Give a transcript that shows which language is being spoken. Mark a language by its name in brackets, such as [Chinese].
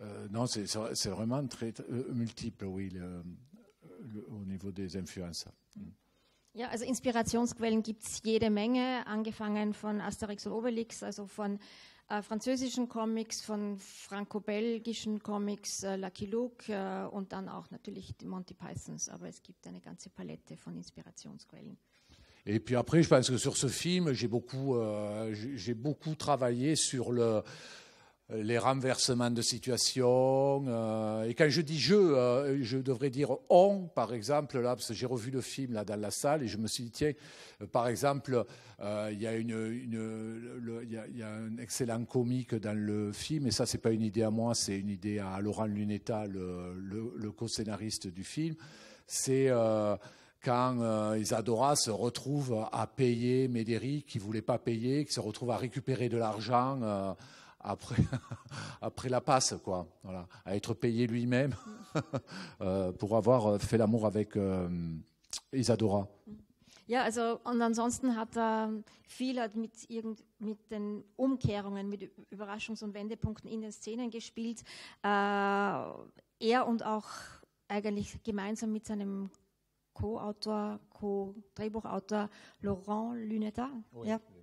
[French] Non, c'est vraiment très multiple, oui, au niveau des influences. [German] Ja, also Inspirationsquellen gibt es jede Menge, angefangen von Asterix und Obelix, also von französischen Comics, von franco-belgischen Comics, Lucky Luke und dann auch natürlich die Monty Pythons, aber es gibt eine ganze Palette von Inspirationsquellen. [French] Et puis après, je pense que sur ce film, j'ai beaucoup travaillé sur les renversements de situation. Et quand je dis je devrais dire on, par exemple, là, parce que j'ai revu le film là, dans la salle et je me suis dit, tiens, par exemple, il y a un excellent comique dans le film, et ça, c'est pas une idée à moi, c'est une idée à Laurent Lunetta, le co-scénariste du film. C'est quand Isadora se retrouve à payer Médéric, qui ne voulait pas payer, qui se retrouve à récupérer de l'argent après la passe, quoi. Voilà, à être payé lui-même pour avoir fait l'amour avec Isadora. [German] Ja, also und ansonsten hat er viel mit den Umkehrungen, mit Überraschungs- und Wendepunkten in den Szenen gespielt. Er und auch eigentlich gemeinsam mit seinem Co-Drehbuchautor Laurent Lunetta. [French] Oui. [German] Ja.